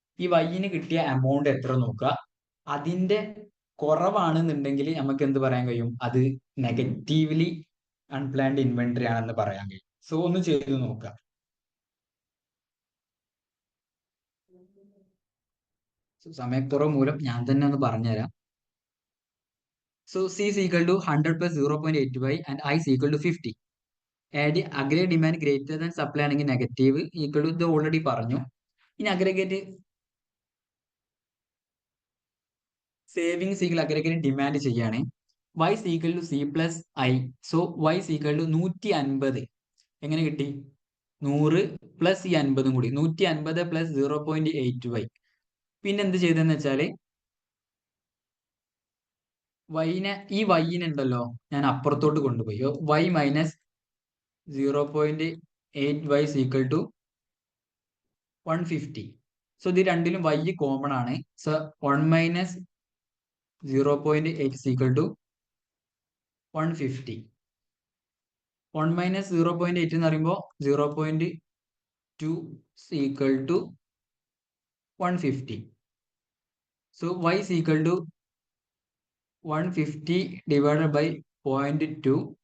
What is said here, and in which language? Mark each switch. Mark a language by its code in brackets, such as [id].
[ml] ഈ വൈന് കിട്ടിയ എമൗണ്ട് എത്ര നോക്കുക. അതിന്റെ കുറവാണെന്നുണ്ടെങ്കിൽ നമുക്ക് എന്ത് പറയാൻ കഴിയും? അത് നെഗറ്റീവ്ലി അൺപ്ലാൻഡ് ഇൻവെന്ററി ആണെന്ന് പറയാൻ കഴിയും. സോ ഒന്ന് ചെയ്ത് നോക്കുക. സമയക്കുറവ് മൂലം ഞാൻ തന്നെ ഒന്ന് പറഞ്ഞുതരാം. [en] So C is equal to 100 plus 0.8y and I is equal to 50. Aggregate demand greater than supply [ml] ആണെങ്കിൽ [en] Negative equal to, ഇത് already പറഞ്ഞു. ഇനി aggregate savings equal aggregate demand ചെയ്യാണ്. Y is equal to C plus I. So Y is equal to 150. [ml] എങ്ങനെ കിട്ടി? [en] 100 plus ഈ 50 കൂടി 150 പ്ലസ് 0.8y. [ml] പിന്നെ എന്ത് ചെയ്തെന്ന് വെച്ചാല് ഈ വൈനെ ഉണ്ടല്ലോ ഞാൻ അപ്പുറത്തോട്ട് കൊണ്ടുപോയി. [en] Y minus 0.8y is equal to 150. [ml] So ഇത് രണ്ടിലും Y കോമൺ ആണ്. [en] So 1 minus 0.8 is equal to 150. 1 minus 0.8 എന്ന് പറയുമ്പോൾ 0.2 is equal to 150. So Y is equal to 150 divided by 0.2